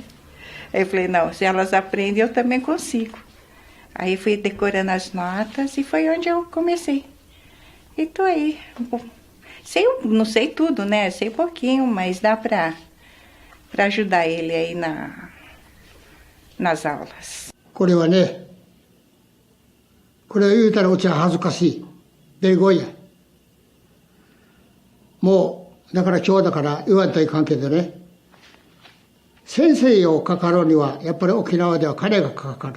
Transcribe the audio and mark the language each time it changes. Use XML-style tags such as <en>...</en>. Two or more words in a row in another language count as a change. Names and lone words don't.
<pt>Aí eu falei, não, se elas aprendem, eu também consigo. Aí fui decorando as notas e foi onde eu comecei. E tô aí. Não sei tudo, né? Sei pouquinho, mas dá para ajudar ele aí nas aulas.</pt> <ja>これはね、これを言うたらうちは恥ずかしい。ベリゴイや。もう、だから今日だから言わんといかんけどね、先生をかかるには、やっぱり沖縄では金がかかる。</ja>